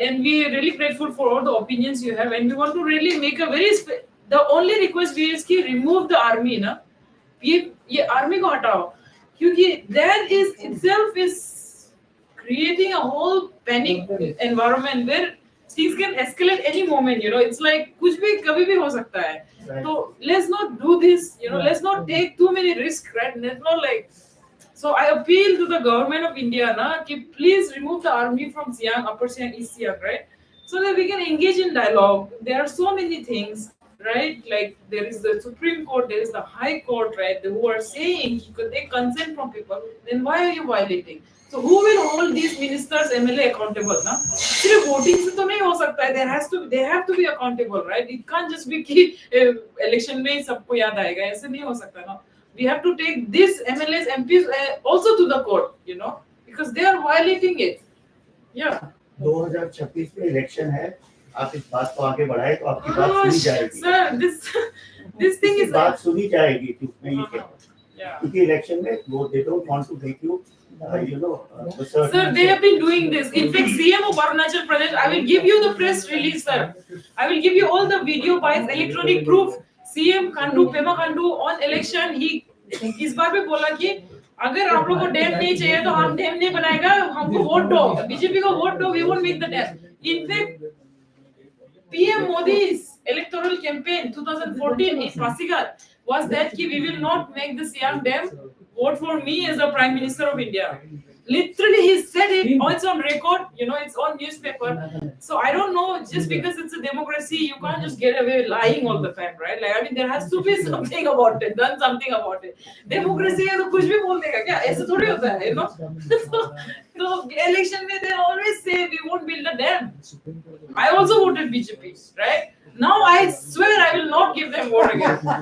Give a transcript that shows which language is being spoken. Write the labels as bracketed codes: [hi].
[en] And we are really grateful for all the opinions you have, and we want to really make a very the only request we is ki remove the army, na? [hi] ये army को हटाओ, क्योंकि [en] that is itself is creating a whole panic environment where things can escalate any moment. You know, it's like [hi] कुछ भी कभी भी हो सकता है. [en] So let's not do this. You know, let's not take too many risks, right? Let's not like. So I appeal to the government of India, na, [hi] कि [en] please remove the army from Siang, Upper Siang, East Siang, right? So that we can engage in dialogue. There are so many things. Right, like there is the Supreme Court, there is the High Court, right? Who are saying you could take consent from people. Then why are you violating? So who will hold these ministers, MLA accountable? Na? [hi] सिर्फ voting से तो नहीं हो सकता है. [en] They have to be accountable, right? It can't just be [hi] कि election में सबको याद आएगा. ऐसे नहीं हो सकता ना. [en] We have to take these MLAs, MPs also to the court, you know, because they are violating it. Yeah. [hi] 2026 में इलेक्शन है, आप इस बात को आगे बढ़ाए तो आपकी बात सुनी जाएगी। [en] Sir, this thing is [hi] बात सुनी जाएगी, क्योंकि मैं ये कहता हूँ, [en] yeah. [hi] क्योंकि इलेक्शन में वो [en] they don't want to make you, you know, Sir, they have been doing this. In fact, CM of Arunachal Pradesh, I will give you the press release, sir. I will give you all the video by electronic proof. [hi] CM Khandu, Pema Khandu [en] on election, he [hi] इस बार भी बोला कि अगर आप लोगों को dam नहीं चाहिए तो हम डैम नहीं बनाएगा, हमको वोट दो, बीजेपी को वोट दो, [en] we won't make the dam. In fact, PM Modi's electoral campaign 2014 in Pasighat was that ki we will not make the Siang Dam, vote for me as the Prime Minister of India. Literally, he said it. Oh, it's on record. You know, it's on newspaper. So I don't know. Just because it's a democracy, you can't just get away lying all the time, right? Like, I mean, there has to be something about it. Done something about it. [hi] Democracy है तो कुछ भी बोल देगा क्या? ऐसे थोड़ी होता है, [en] you know? So election [hi] में [en] they always say we won't build a dam. I also voted BJP, right? Now I swear I will not give them vote again.